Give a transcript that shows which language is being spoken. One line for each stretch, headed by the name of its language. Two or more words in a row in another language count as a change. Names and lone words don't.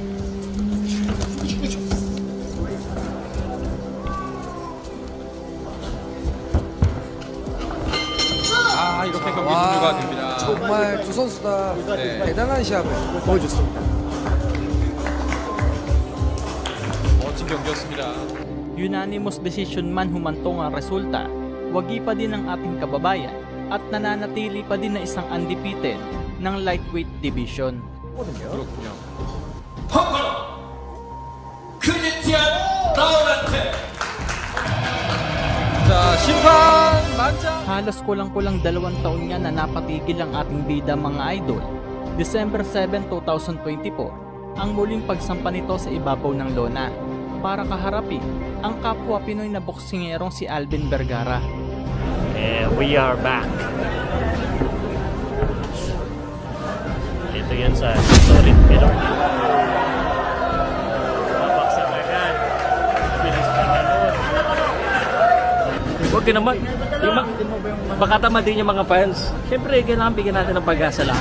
Korean: 아, 이렇게 경기 종료가 됩니다. 정말 두 선수 다 네. 대단한 시합을 보여줬습니다. 멋진 경기였습니다.
English: Unanimous decision
Filipino: man humantong ang resulta, wagi pa din ang ating kababayan at nananatili pa din na isang undefeated ng
English: lightweight division.
Korean: 그렇군요. 자, 심판 만장.
Filipino: Halos kulang-kulang 2 taon nga na napatigil ang ating bida mga idol. December 7, 2024, ang muling pagsampa nito sa ibabaw ng lona para kaharapin ang kapwa Pinoy na boksingerong si Alvin Vergara.
English: And we are back.
Filipino: Ito yan sa solid pillar. Babaksak agad. Bilis pa na nun. Huwag ka naman. Baka tama din yung mga fans. Siyempre, kailangan bigyan natin ng pag-asa lahat.